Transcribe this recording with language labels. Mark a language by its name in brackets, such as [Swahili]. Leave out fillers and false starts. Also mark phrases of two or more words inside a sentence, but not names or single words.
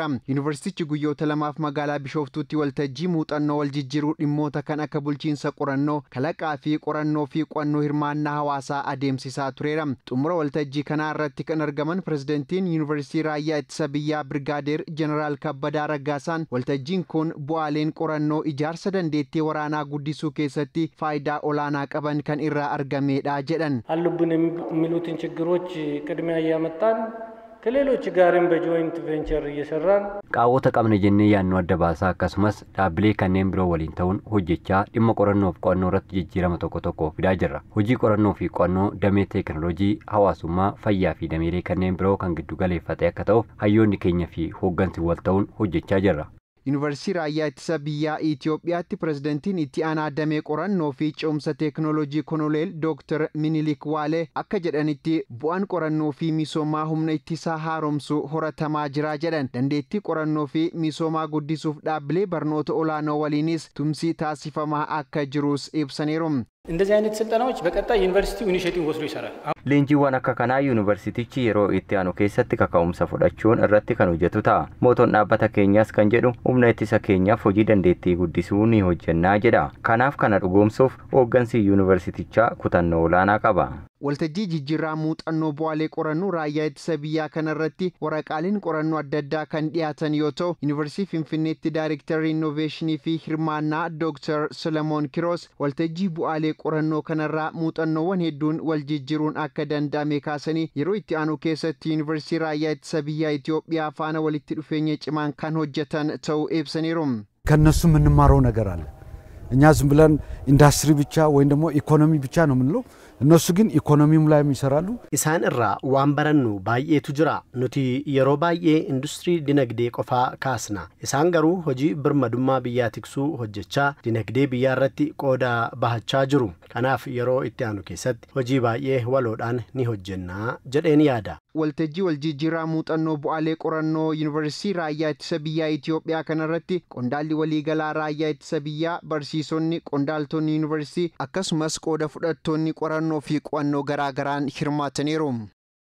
[Oromo] Yuunivarsiitichi guyyoota lamaaf magaalaa Bishooftuutti waltajjii muuxannoo wal jijjiiruu dhimmoota kan akka bulchiinsa qorannoo, kalaqaa fi qorannoo fi qo'annoo hirmaannaa hawaasaa adeemsisaa tureera. Xumura waltajjii kanaa irratti kan argaman pirezidantiin Yuunivarsiitii Raayyaa Ittisa Biyyaa Birgaadeer Jeneraal Kabbadaa Gaasaan waltajjiin kun bu'aaleen qorannoo ijaarsa dandeettii waraanaa guddisuu keessatti faayidaa olaanaa qaban kan irraa argamedha jedhan. [Amharic] አሉብን የሚሉትን ችግሮች ቅድሚያ ያመጣን ከሌሎች ጋርም በጆይንት ቬንቸር እየሰራን [Oromo] qaawwota qabne jennee yaannoo adda baasaa akkasumas dhaabbilee kanneen biroo waliin ta'uun hojjechaa dhimma qorannoo fi qo'annoo irratti jijjiirama tokko fidaa jirra. Hojii qorannoo fi qo'annoo damee teekinooloojii, hawaasummaa, fayyaa fi dameelee kanneen biroo kan giddu galeeffate akka ta'uuf hayyoonni keenya fi hooggansi wal ta'uun hojjechaa jirra. Yuunivarsiitii Raayyaa Ittisa Biyyaa Itoophiyaatti pirezidantiin itti aanaa damee qorannoo fi ce'umsa teekinooloojii Konoleel Dr. Minilik Waalee akka jedhanitti bu'aan qorannoo fi misoomaa humna ittisaa haaromsuu horatamaa jira jedhan. Dandeettii qorannoo fi misoomaa guddisuuf dhaabbilee barnoota olaanoo waliinis tumsii taasifamaa akka jirus ibsaniiru. [Amharic] እንደዚህ አይነት ስልጠናዎች በቀጣይ ዩኒቨርሲቲው ኢኒሼቲቭ ወስዶ ይሰራል። [Oromo] Leenjiiwwan akka kanaa yuunivarsiitichi yeroo itti aanu keessatti kaka'umsa fudhachuun irratti kan hojjetu ta'a. Mootoon dhaabbata keenyaas kan jedhu humna ittisa keenyaaf hojii dandeettii guddisuu ni hojjennaa jedha. Kanaaf kana dhugoomsuuf hooggansi yuunivarsiitichaa kutannoo olaanaa qaba. Waltajjii jijjiirraa muuxannoo bu'aalee qorannoo raayyaa ittisa biyyaa kanarratti waraqaaleen qorannoo adda addaa kan dhiyaatan yoo ta'u, Yuunivarsiitii Finfinneetti Daayirektarri Innoveeshinii fi Hirmaannaa Dr. Solomoon Kiroos waltajjii bu'aalee qorannoo kanarraa muuxannoowwan hedduun wal jijjiiruun akka danda'ame kaasanii yeroo itti aanu keessatti Yuunivarsiitii Raayyaa Ittisa Biyyaa Itoophiyaa faana walitti dhufeenya cimaan kan hojjetan ta'uu ibsaniiru. [Amharic] ከነሱ የምንማረው ነገር አለ። እኛ ዝም ብለን ኢንዱስትሪ ብቻ ወይም ደግሞ ኢኮኖሚ ብቻ ነው የምንለው። እነሱ ግን ኢኮኖሚም ላይ ይሰራሉ። [Oromo] isaan irraa waan barannu baay'atu jira nuti yeroo baay'ee industirii dinagdee qofa kaasna isaan garuu hojii birmadummaa biyyattiisuu hojjechaa dinagdee biyyaarratti qooda baasaa jiru kanaaf yeroo itti aanu keessatti hojii baay'ee waliin ni hojjenna jedheen yaada waltajjii wal jijjiirraa muuxannoo bu'aalee qorannoo Yuunivarsiitii Raayyaa Ittisa Biyyaa Itoophiyaa kanarratti qondaalli waliigalaa Raayyaa Ittisa Biyyaa, barsiisonni, qondaaltonni yuunivarsiitii akkasumas qooda fudhattoonni qorannoo fi qo'annoo garaagaraan hirmaataniiru.